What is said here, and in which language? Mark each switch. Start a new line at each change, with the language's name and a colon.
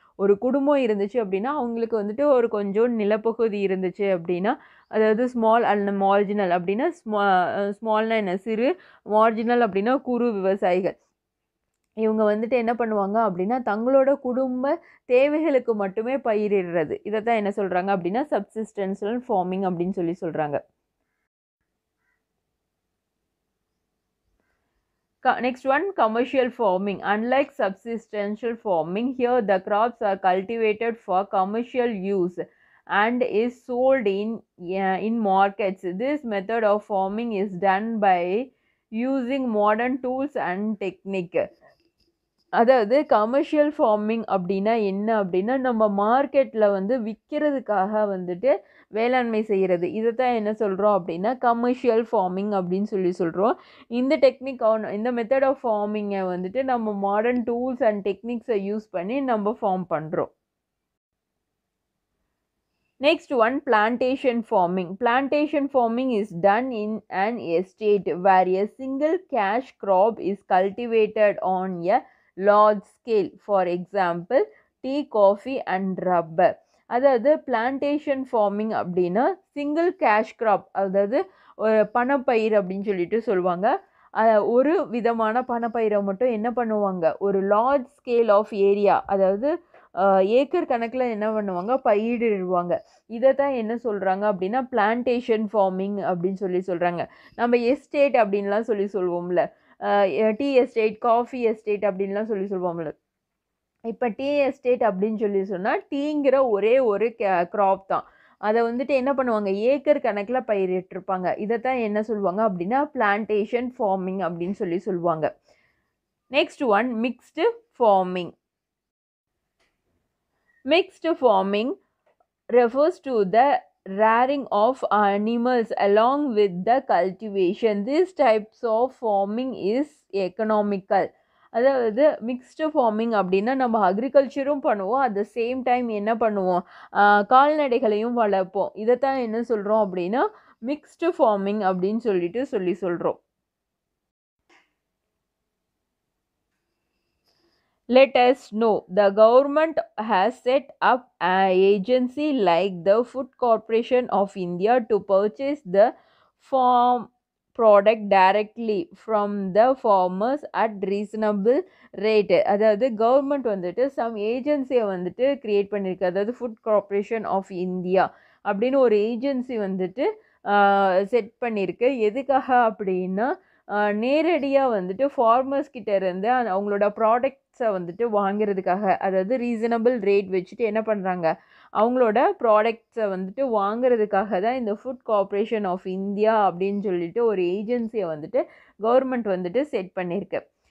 Tamil: ஒரு குடும்பம் இருந்துச்சு அப்படின்னா அவங்களுக்கு வந்துட்டு ஒரு கொஞ்சம் நிலப்பகுதி இருந்துச்சு அப்படின்னா, அதாவது ஸ்மால் அண்ட் மார்ஜினல் அப்படின்னா ஸ்மால்னா என்ன, சிறு, மார்ஜினல் அப்படின்னா குறு விவசாயிகள். இவங்க வந்துட்டு என்ன பண்ணுவாங்க அப்படின்னா தங்களோட குடும்ப தேவைகளுக்கு மட்டுமே பயிரிடுறது. இதைத்தான் என்ன சொல்கிறாங்க அப்படின்னா சப்சிஸ்டன்ஷியல் ஃபார்மிங் அப்படின்னு சொல்கிறாங்க.
English: Next one, commercial farming. Unlike subsistential farming, here the crops are cultivated for commercial use and is sold in markets. This method of farming is done by using modern tools and technique.
Tamil: அதாவது commercial farming அப்படின்னா என்ன அப்படின்னா நம்ம மார்க்கெட்டில் வந்து விற்கிறதுக்காக வந்துட்டு வேளாண்மை செய்கிறது. இதை தான் என்ன சொல்கிறோம் அப்படின்னா கமர்ஷியல் ஃபார்மிங் அப்படின்னு சொல்கிறோம். இந்த இந்த
English: method of ஃபார்மிங்கை
Tamil: வந்துட்டு நம்ம
English: modern tools and டெக்னிக்ஸை
Tamil: யூஸ் பண்ணி நம்ம ஃபார்ம் பண்ணுறோம்.
English: Next one, plantation farming. Plantation farming is done in an estate where a single cash crop is cultivated on a large scale. For example, tea, coffee and rubber.
Tamil: அதாவது plantation farming அப்படின்னா
English: single cash crop,
Tamil: அதாவது பணப்பயிர் அப்படின்னு சொல்லுவாங்க. ஒரு விதமான பணப்பயிரை மட்டும் என்ன பண்ணுவாங்க, ஒரு
English: large scale of area,
Tamil: அதாவது ஏக்கர் கணக்கில் என்ன பண்ணுவாங்க, பயிரிடுவாங்க. இதை தான் என்ன சொல்கிறாங்க அப்படின்னா பிளான்டேஷன் ஃபார்மிங் அப்படின்னு சொல்கிறாங்க. நம்ம எஸ்டேட் அப்படின்லாம் சொல்லுவோம்ல, டீ எஸ்டேட், காஃபி எஸ்டேட் அப்படின்லாம் சொல்லுவோம்ல. இப்போ டீ எஸ்டேட் அப்படின்னு சொன்னால் டீங்கிற ஒரே ஒரு க்ராப் தான். அதை வந்துட்டு என்ன பண்ணுவாங்க, ஏக்கர் கணக்கில் பயிரிட்டிருப்பாங்க. இதை தான் என்ன சொல்லுவாங்க அப்படின்னா பிளான்டேஷன் ஃபார்மிங் அப்படின்னு சொல்லுவாங்க.
English: Next one, mixed farming. Mixed farming refers to the rearing of animals along with the cultivation. These types of farming is economical.
Tamil: அதாவது மிக்ஸ்டு ஃபார்மிங் அப்படின்னா நம்ம அக்ரிகல்ச்சரும் பண்ணுவோம்,
English: at the same time
Tamil: என்ன பண்ணுவோம், கால்நடைகளையும் வளர்ப்போம். இதைத்தான் என்ன சொல்கிறோம் அப்படின்னா மிக்ஸ்டு ஃபார்மிங் அப்படின்னு சொல்கிறோம்.
English: Let us know, the government has set up an agency like the Food Corporation of India to purchase the farm product directly from the farmers at reasonable rate.
Tamil: அதாவது கவர்மெண்ட் வந்துட்டு
English: some ஏஜென்சியை
Tamil: வந்துட்டு create பண்ணியிருக்கு. அதாவது food corporation of India அப்படின்னு ஒரு agency வந்துட்டு set பண்ணியிருக்கு. எதுக்காக அப்படின்னா நேரடியாக வந்துட்டு ஃபார்மர்ஸ் கிட்ட இருந்து அவங்களோட ப்ராடக்ட்ஸை வந்துட்டு வாங்கிறதுக்காக, அதாவது
English: reasonable rate
Tamil: வச்சுட்டு என்ன பண்ணுறாங்க, அவங்களோட ப்ராடக்ட்ஸை வந்துட்டு வாங்கிறதுக்காக தான் இந்த ஃபுட் கார்ப்பரேஷன் ஆஃப் இந்தியா அப்படின்னு சொல்லிட்டு ஒரு ஏஜென்சியை வந்துட்டு கவர்மெண்ட் வந்துட்டு செட் பண்ணியிருக்கு.